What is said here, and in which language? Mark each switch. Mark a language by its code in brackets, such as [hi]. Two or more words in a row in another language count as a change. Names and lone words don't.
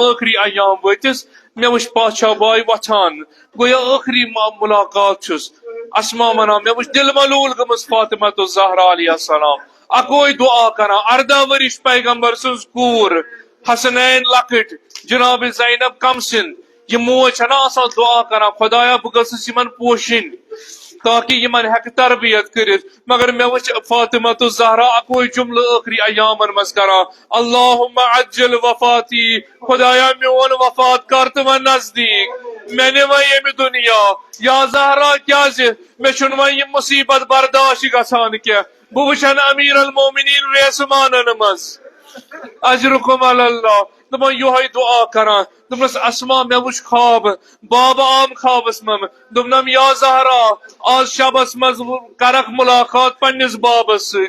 [ks] ٲخری ایام وٲتِس مےٚ وٕچھ پاچھا باے وۄتھان گویا ٲخری ملاقات چھُس اسما ونان مےٚ وٕچھ دل ملوٗل گٔمٕژ فاطمہ الزہرا [ar] علیہ السلام [ks] اکوے دعا کران 18 ورش پیغمبر سٕنٛز کوٗر حسنین لکٹ جناب زینب کم سن یہ موج چھنا آسان دعا کران خدایا بہ گژھس یمن پوشن تاکہ یمن ہیکہ تربیت کرت مگر مے وچ فاطمہ الزہرا اکوے جملہ آخری ایامن مز کران [ar] اللہم عجل وفاتی [ks] خدایا میون وفات کر تو نزدیک میں نے وہ یہ دنیا یا زہرا کیا مے چھن وہ یہ مصیبت برداشت گژھان کیا بہ وچھن امیر المومنین ریسمانن مز [ar] اجرکم علی اللہ. [ks] دپان یہوے دعا کران. دپنس اسما مے وچ خواب. بابا آم خوابس من. دپنم یا زہرا آج شبس مز کرک ملاقات پنس بابس ست.